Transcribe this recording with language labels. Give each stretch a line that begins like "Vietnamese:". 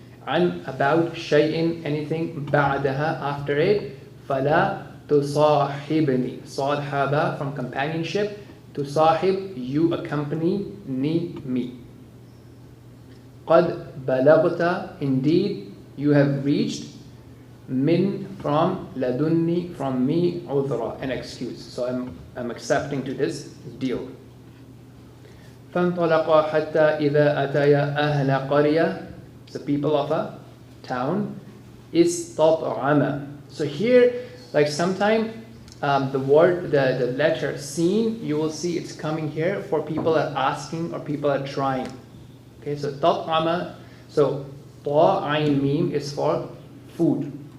English: عن, about, شيء, anything, بعدها, after it,
Arabic: فلا تصاحبني,
English: صاحبة, from companionship, تصاحب, you accompany, me. قد بلغت, indeed, you have reached, min, from, ladunni, from me, udhra, an excuse. So I'm accepting to this deal.
Arabic: فانطلقا حتى إذا أتيا أهل قرية,
English: the people of a town,
Arabic: استطعما.
English: So here, like sometime the word, the letter seen, you will see it's coming here for people are asking or people are trying. Okay, so تطعما, so ta, ayn, mim is for food.